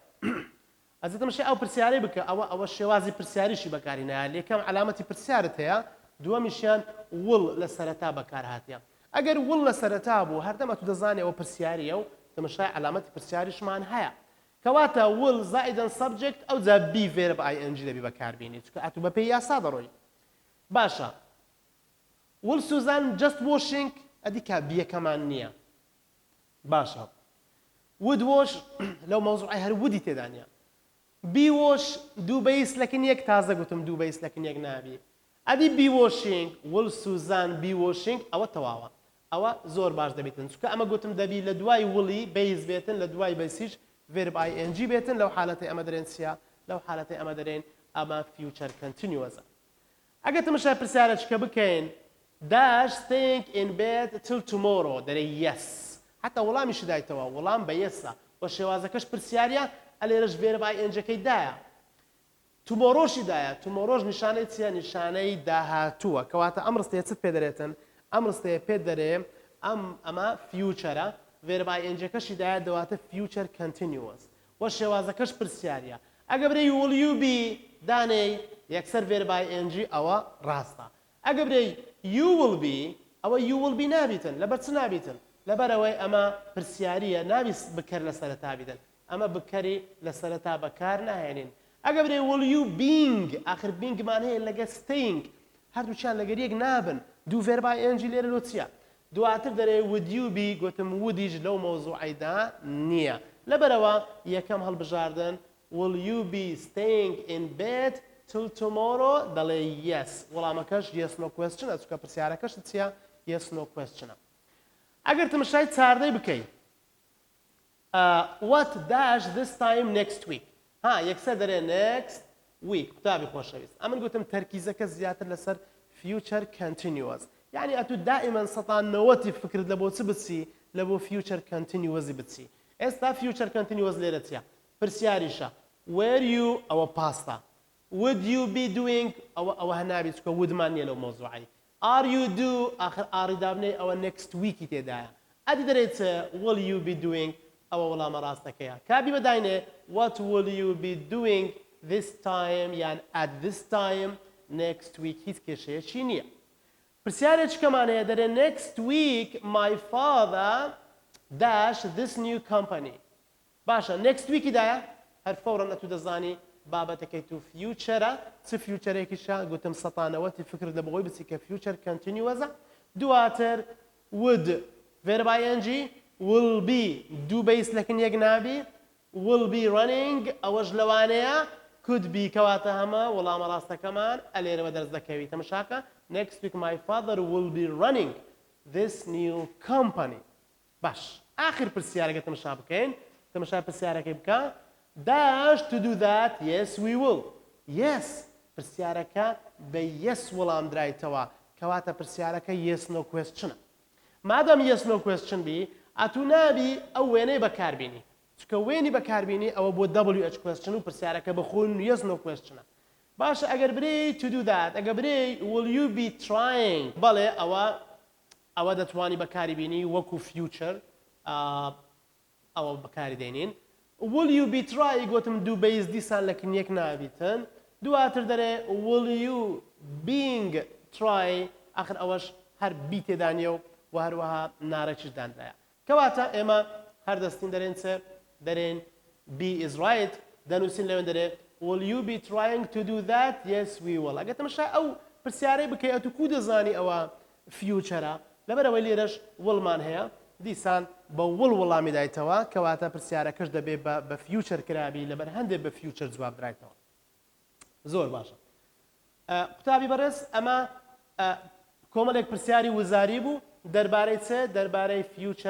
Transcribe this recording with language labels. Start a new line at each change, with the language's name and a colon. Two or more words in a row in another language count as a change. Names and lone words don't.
Central Kurdish: ئەزتمشی ئەو پرسیارەی بکە ئەوە شێوازی پرسیاریشی بەکارینایە یەکەم علامەتی پرسیارت هەیە دووەمیشیان will لە سەرەتا بەکار هاتیە ئەگەر will لە سەرەتا بوو هەردەمە تو دەزانێ ئەوە پرسیاریە و تەمەشای علامەتی پرسیاریشمان هەیە کەواتە will زائدن subject ئەو جا
English: be verb ing
Central Kurdish: دەبی بەکاربیێنی چونکە ئەتو بە پێی یاسا دەڕۆی باشە
English: will Susan just washing
Central Kurdish: ئەدی کا بیەکەمان نییە باشە
English: would wash
Central Kurdish: لەو مەوزوعی هەر وودی تێدانە
English: be wash
Central Kurdish: دوو بەیس لەکن یەک تازە گوتم دوو بەیس لەکن یەک نابی ئەدی
English: be washing will Susan be washing
Central Kurdish: ئەوە تەواوە ئەوە زۆر باش دەبێتن چونکە ئەمە گوتم دەبی لە دوای وڵی بەیس بێتن لە دوای بەیسیش
English: verb ing
Central Kurdish: بێتن لەو حالەتی ئەمە دەرێن چیە لەو حالەتی ئەمە دەرێن ئەمە
English: future continuous
Central Kurdish: ئەگەر تمەشای پرسیارێکە بکەین
English: Dash staying in bed till tomorrow
Central Kurdish: دەرێ yes حتا وەڵامیشی دایتەوە وەڵام بە یەسە بۆ شێوازەکەش پرسیاریە ئەلێرەش
English: verb ing-
Central Kurdish: ەکەی دایە tomorrowشی دایە tomorrowش نیشانەی چیە نیشانەی داهاتووە کەواتە ئەم ڕستەیە چت پێ دەرێتن ئەم ڕستەیە پێ دەرێ ئەمە
English: future verb ing-
Central Kurdish: ەکەشی دایە دەواتە
English: future continuous
Central Kurdish: وە شێوازەکەش پرسیاریە ئەگە برێ
English: will you be
Central Kurdish: دانەی یەکسەر
English: verb ing
Central Kurdish: ئەوە ڕاستە ئەگە برێ
English: you will be
Central Kurdish: ئەوە
English: you will be
Central Kurdish: نابیتن لەبەر چ نابیتن لەبەرەوەی ئەمە پرسیاریە نابی بکەر لە سەرەتا بیدن ئەمە بکەری لە سەرەتا بەکار ناهێنین ئەگە برێ
English: will you
Central Kurdish: being آخر beingمان هەیە لەگە staying هەردووچیان لەگەر یەک نابن دوو
English: verb ing
Central Kurdish: لێرە لۆ چییە دواتر دەرێ
English: would you be
Central Kurdish: گوتم وودیش لەو مەوزوعیدا نییە لەبەرەوە یەکەم هەڵبژاردن
English: will you be staying in bed till tomorrow
Central Kurdish: دەڵێ yes وەڵامەکەش
English: yes no question
Central Kurdish: چونکە پرسیارەکەش چییە
English: yes no question
Central Kurdish: ئەگەر تمشای چاردەی بکەیت
English: what dash this time next week
Central Kurdish: ها یەکسەر دەرێ
English: next week
Central Kurdish: قوتابی خۆشەویست ئەمن گوتم تەرکیزەکە زیاتر لەسەر
English: future continuous
Central Kurdish: يعني ئەتو دائما سەتان نەوەتی فکرت لە بۆ چ بچی لە بۆ
English: future continuous
Central Kurdish: بچی ئێستا
English: future continuous
Central Kurdish: لێرە چییە پرسیاریشە
English: were you
Central Kurdish: ئەوە پاستا
English: would you be doing
Central Kurdish: ئەوە هەنابی چکە woodمان نیە لەو مۆزوعی
English: are you do
Central Kurdish: آخر ئاری دابنێ ئەوە next weeki تێدایە ئەدی دەرێت
English: will you be doing
Central Kurdish: ئەوە وەڵامە ڕاستەکەیە کابی بەداینێ
English: what will you be doing this time
Central Kurdish: یان
English: at this time next week
Central Kurdish: هیچ کێشەیەکی نییە پرسیارێکمان هەیە دەرێ
English: next week my father dash this new company
Central Kurdish: باشە
English: next weeki
Central Kurdish: دایە هەر فەورەن ئەتو دەزانی بابەتەکەی تو فیوچەرە چ فیوچەرێکیشە گوتم سەتانەوەتی فکرت لە بەهۆی بچی کە
English: future continuous
Central Kurdish: دواتر
English: would verb ing will be
Central Kurdish: دوو بەیس لەکن یەک نابی
English: will be running
Central Kurdish: ئەوەش لەوانەیە
English: could be
Central Kurdish: کەواتە هەمە وەڵامە ڕاستەکەمان ئەلێرەوە دەرز دەکەوی تەمەشاکە
English: next week my father will be running this new company
Central Kurdish: باش آخر پرسیارەکە تەمەشا بکەین تەمەشای پرسیارەکەی بکە
English: dash to do that yes we will yes
Central Kurdish: پرسیارەکە بە yes وەڵام درایتەوە کەواتە پرسیارەکە
English: yes no question
Central Kurdish: مادام
English: yes no question
Central Kurdish: بی ئەتو نابی ئەو وێنەی بەکاربینی چکە وێنی بەکاربینی ئەوە بۆ
English: WH question
Central Kurdish: و پرسیارەکە بەخۆن
English: yes no question
Central Kurdish: باشە ئەگەر برێ
English: to do that
Central Kurdish: ئەگە برێ
English: will you be trying
Central Kurdish: بەڵێ ئەوە دەتوانی بەکاری بینی وەکو future ئەوە بەکاری دێنین
English: will you be trying
Central Kurdish: گوتم دوو بەیز دیسان لەکن یەک نابیتن دواتر دەرێ
English: will you being try
Central Kurdish: آخر ئەوەش هەر بی تێدانیە و و هەروەها نارەکیش دانرایە کەواتە ئێمە هەردەستین دەرێن چ دەرێن
English: B is right
Central Kurdish: دەنووسین لەوێن دەرێ
English: will you be trying to do that yes we will
Central Kurdish: ئەگەر تەماشا ئەو پرسیارەی بکەی ئەتو کو دەزانی ئەوە فیوچەرە لەبەرەوەی لێرەش وڵمان هەیە دیسان بە وڵ وەڵامی دایتەوە کەواتە پرسیارەکەش دەبێت بە فیوچەر کرابی لەبەر هەندێک بە فیوچەر جواب درایتەوە زۆر باشە قوتابی بەڕێز ئەمە کۆمەڵێک پرسیاری وزاری بوو دەربارەی چ دەربارەی فیوچەر